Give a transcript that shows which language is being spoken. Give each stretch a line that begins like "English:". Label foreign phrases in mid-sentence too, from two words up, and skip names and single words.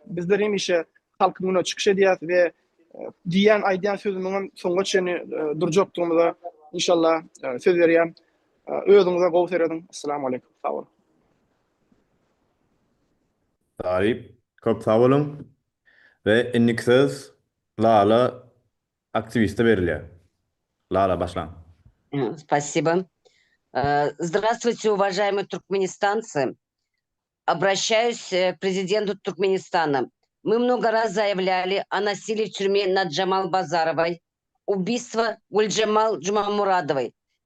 Turkmen: Bizler hemişe halkyň öňüne çykyş edýär we diýen aýdýan sözümiň soňga çeni durjakdygymyza inşallah söz berýän. Özüňize gowy seredin.
Arabic: السلام عليكم.
Turkmen: Sag bolun. Tarip, köp sag bolun. Ve enlik söz Lala aktiviste berilýär. Lala başlan.
Russian: Спасибо. Здравствуйте, уважаемые туркменистанцы. Обращаюсь к президенту Туркменистана. Мы много раз заявляли о насилии в тюрьме над Джамал Базаровой, убийство Гульджамал Джумамурадовой.